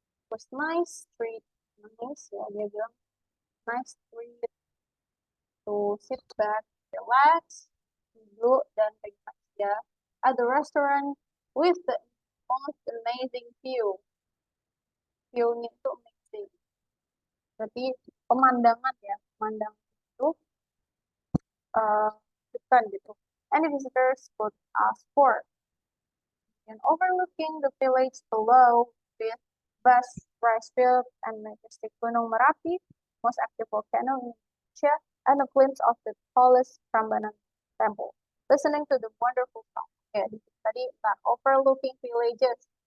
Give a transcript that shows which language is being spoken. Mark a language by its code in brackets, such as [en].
[en] It was nice street, nice ya dia bilang nice street to sit back, relax, [id] duduk dan relax ya. [en] At the restaurant with the most amazing view. [id] View-nya itu amazing. Berarti pemandangan ya, pemandangan itu uh, bukan gitu. [en] Any visitors could ask for. And overlooking the village below with vast rice fields and majestic Gunung Merapi, most active volcano in Indonesia, and a glimpse of the tallest Prambanan temple. Listening to the wonderful song. [id] Ya, tadi [en] overlooking villages.